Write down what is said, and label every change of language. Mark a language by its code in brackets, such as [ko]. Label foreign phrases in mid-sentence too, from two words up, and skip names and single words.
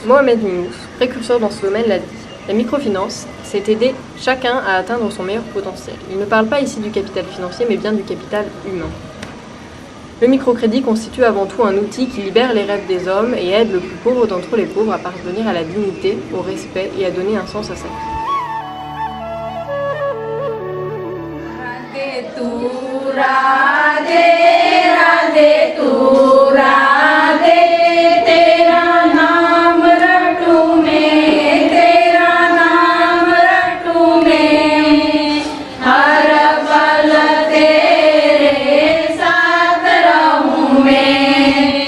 [fr] Mohamed Mimous, précurseur dans ce domaine, l'a dit. La microfinance, c'est aider chacun à atteindre son meilleur potentiel. Il ne parle pas ici du capital financier, mais bien du capital humain. Le microcrédit constitue avant tout un outil qui libère les rêves des hommes et aide le plus pauvre d'entre les pauvres à parvenir à la dignité, au respect et à donner un sens à sa vie. [hi] राधे राधे तू राधे, तेरा नाम रटूं मैं, तेरा नाम रटूं मैं, हर पल तेरे साथ रहूं मैं।